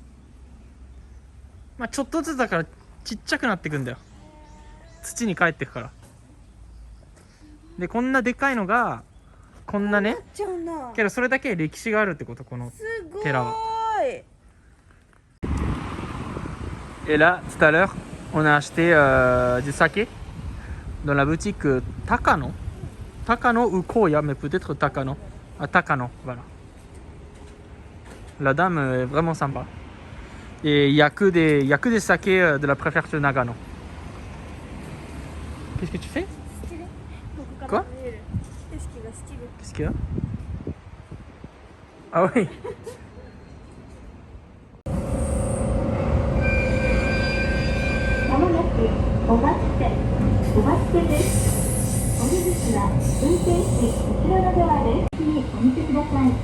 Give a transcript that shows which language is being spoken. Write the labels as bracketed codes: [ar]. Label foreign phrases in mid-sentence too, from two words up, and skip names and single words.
[ja] まあちょっとずつだからちっちゃくなってくんだよ。土に帰ってくから。でこんなでかいのがこんなね。ちゃうんだ。けどそれだけ歴史があるってこと、このすごい。寺は。 [fr] Et là, tout à l'heure, on a acheté du saké dans la boutique Takano. Takano ou Koya, mais peut-être Takano. Ah, Takano, voilà. La dame est vraiment sympa. Et il n'y a que des sakés de la préfecture Nagano. Qu'est-ce que tu fais? Quoi? Qu'est-ce qu'il y a? Ah oui. [ja] まもなくおばつけです。お荷物は運転士後ろのドアです。にお見せください。